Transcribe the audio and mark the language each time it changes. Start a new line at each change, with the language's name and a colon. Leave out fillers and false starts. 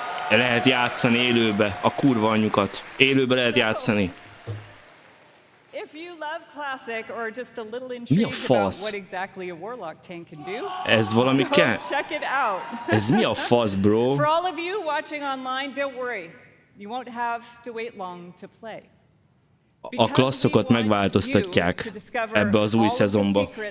Hungarian: Lehet játszani élőbe, a kurva anyukat. Élőbe lehet játszani.
English: If you love Classic or just a little intrigued about what exactly a Warlock tank can do,
Hungarian: ez valami kell?
English: Check it out.
Hungarian: Ez mi a fasz, bro?
English: For all of you watching online, don't worry. You won't have to wait long to play.
Hungarian: A klasszokat megváltoztatják ebbe az új szezonba.